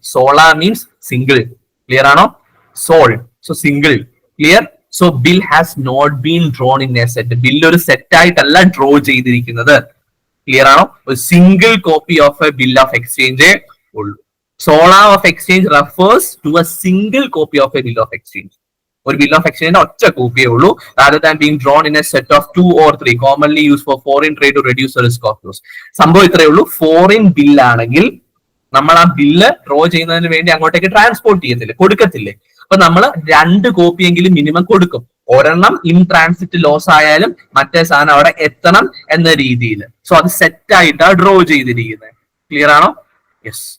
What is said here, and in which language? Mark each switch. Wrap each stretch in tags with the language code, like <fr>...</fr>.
<en>Sola means single. Clear ആണോ? Sole, so single. Clear? So bill has not been drawn in a set,</en> <ml>bill ഒരു set ആയിട്ടല്ല draw ചെയ്തിരിക്കുന്നത്. Clear ആണോ? ഒരു single copy of A bill of exchange ഉള്ളൂ.</ml> <en>Sola of exchange refers to a single copy of a bill of exchange.</en> <ml>ഒരു bill of എക്സ്ചേഞ്ചിന്റെ ഒറ്റ കോപ്പിയേ ഉള്ളൂ,</ml> <en>rather than being drawn in a set of 2 or 3 commonly used for foreign trade to reduce the risk of loss.</en> <ml>സംഭവം ഇത്രയേ ഉള്ളൂ. Foreign ബില്ലാണെങ്കിൽ നമ്മൾ ആ bill draw ചെയ്യുന്നതിന് വേണ്ടി അങ്ങോട്ടേക്ക് ട്രാൻസ്പോർട്ട് ചെയ്യത്തില്ലേ, കൊടുക്കത്തില്ലേ? അപ്പൊ നമ്മൾ 2 കോപ്പിയെങ്കിലും മിനിമം കൊടുക്കും. ഒരെണ്ണം ഇൻ ട്രാൻസിറ്റ് ലോസ് ആയാലും മറ്റേ സാധനം അവിടെ എത്തണം എന്ന രീതിയിൽ. സോ അത് സെറ്റ് ആയിട്ടാണ് ഡ്രോ ചെയ്തിരിക്കുന്നത്. ക്ലിയർ ആണോ? യെസ്.</ml>